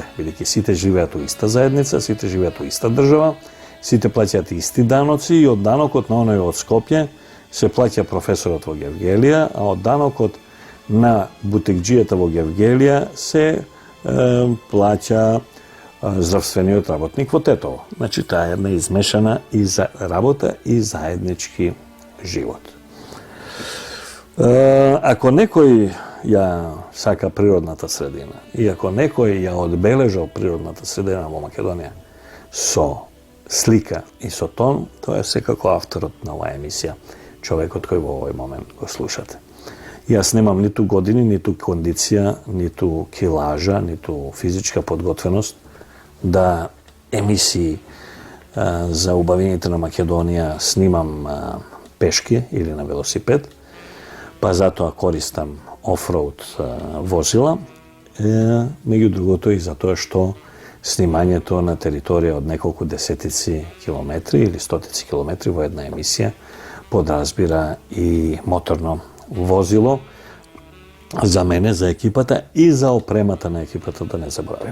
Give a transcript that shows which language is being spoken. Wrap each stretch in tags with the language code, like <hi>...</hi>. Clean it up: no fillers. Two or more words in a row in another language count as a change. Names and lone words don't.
<mk>Vidite, site žive u ista zajednica, site žive u ista država, site plaćati isti danoci i od danokot na onoj od Skopje se plaća profesorat vo Gevgelija, a od danokot na butikđijeta vo Gevgelija se plaća zdravstveniот работник во Тетово. Значи, таа е една измешана и работа и заеднички живот. Ако некој ја сака природната средина и ако некој ја одбележал природната средина во Македонија со слика и со тон, тоа е секако авторот на оваа емисија, човекот кој во овој момент го слушате. Јас немам ниту години, ниту кондиција, ниту килажа, ниту физичка подготвеност da emisiji za ubavljenje na Makedonija snimam peške ili na velosiped, pa zato koristam off-road vozila. Među drugo i zato što snimanje to na teritoriji od nekoliko desetici kilometri ili stotici kilometri, jedna emisija podrazbira i motorno vozilo za mene, za ekipata i za opremata na ekipata, da ne zaboravim.</mk>